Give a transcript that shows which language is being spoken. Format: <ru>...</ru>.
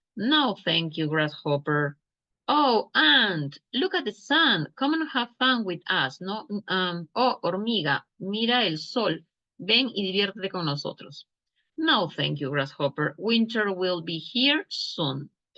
<en>No, thank you, grasshopper. Oh, ant, look at the sun, come and have fun with us, ¿no?</en> <es>Oh, hormiga, mira el sol, ven y diviértete con nosotros.</es> <en>No, thank you, grasshopper. Winter will be here soon.</en>